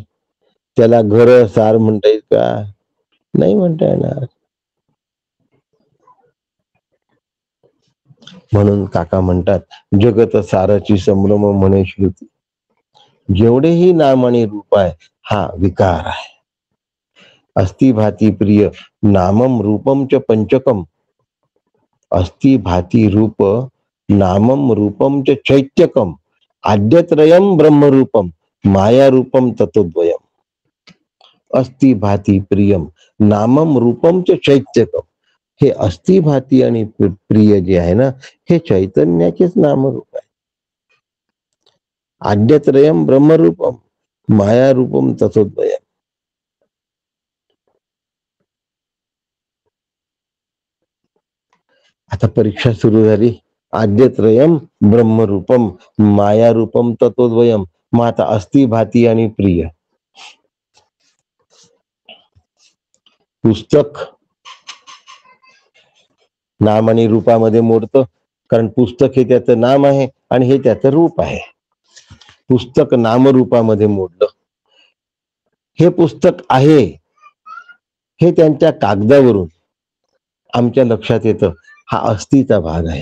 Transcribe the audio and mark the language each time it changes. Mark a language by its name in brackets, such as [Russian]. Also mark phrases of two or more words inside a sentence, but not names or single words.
[Marathi] त्याला घर सार म्हणता येईल का? नाही म्हणता येणार. म्हणून काका म्हणतात, जगत साराची संभ्रम म्हणे श्रुती. जेवढेही नाम आणि रूप आहे हा विकार आहे. [Sanskrit] अस्ति भाती प्रिय नामम रूपम च पंचकम. अस्ति भाती रूप नामम रूपम च चैत्यकम. आद्यत्रयम ब्रह्मरूपम माया रूपम ततोद्वयम. अस्ति भाती प्रियम नामम रूपम च चैत्यकम. [Marathi] हे [Sanskrit] अस्ति भाती [Marathi] आणि प्रिय जे आहे ना, हे चैतन्याचेच नामरूप आहे. [Sanskrit] आद्यत्रयम ब्रह्मरूपम माया रूपम ततोद्वयम. [Marathi] आता परीक्षा सुरू झाली. [Sanskrit] आद्यत्रयम ब्रह्मरूपम माया रूपम ततोद्वयम. [Marathi] मग आता [Sanskrit] अस्ति भाती [Marathi] आणि प्रिय. पुस्तक नाम आणि रूपामध्ये मोडतं, कारण पुस्तक हे त्याचं नाम आहे आणि हे त्याचं रूप आहे. पुस्तक नामरूपामध्ये मोडलं. हे पुस्तक आहे हे त्यांच्या कागदावरून आमच्या लक्षात येतं, हा अस्थिचा भाग आहे.